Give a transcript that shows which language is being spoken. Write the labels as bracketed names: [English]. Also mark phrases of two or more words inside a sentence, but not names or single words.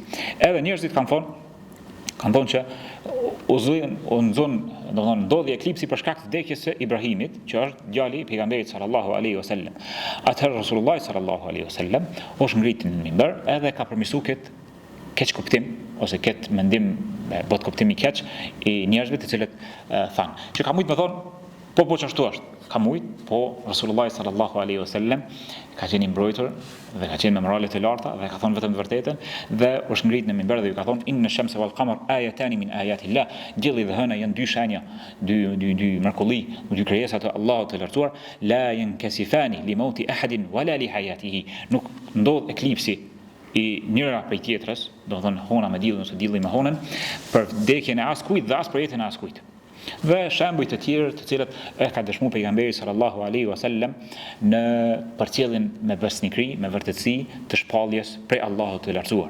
[Albanian] Edhe njerëzit kanë thonë që ndodhi eklipsi për shkak të vdekjes së Ibrahimit, që është djali i pejgamberit [Arabic] صلى الله عليه وسلم. [Albanian] Atëherë [Arabic] رسول الله صلى الله عليه وسلم [Albanian] është ngritur në minber edhe ka përmirësuar keq kuptim ose këtë mendim bot kuptimi keq i njerëzve të cilët thanë që ka mujt me thonë po çashtu është. Ka mujt, po [Arabic] رسول الله صلى الله عليه وسلم [Albanian] ka qenë i mbrojtur dhe ka qenë me morale të larta dhe ka thonë vetëm të vërtetën dhe është ngrit në minber dhe ju ka thonë [Arabic] إن الشمس والقمر آيتان من آيات الله. [Albanian] Dielli dhe hëna janë dy shenja, dy mrekulli, dy krijesa të Allahut të lartësuar, [Arabic] لا ينكسفان لموت أحد ولا لحياته. [Albanian] Nuk ndodh eklipsi i njëra prej tjetrës, do të thonë hona me diellin ose dielli me honën, për vdekjen e askujt dhe as për jetën e askujt. Dhe shembuj të tjerë të cilët e ka dëshmuar pejgamberi [Arabic] صلى الله عليه وسلم [Albanian] në përcjelljen me besnikëri, me vërtetësi të shpalljes prej Allahut të lartësuar.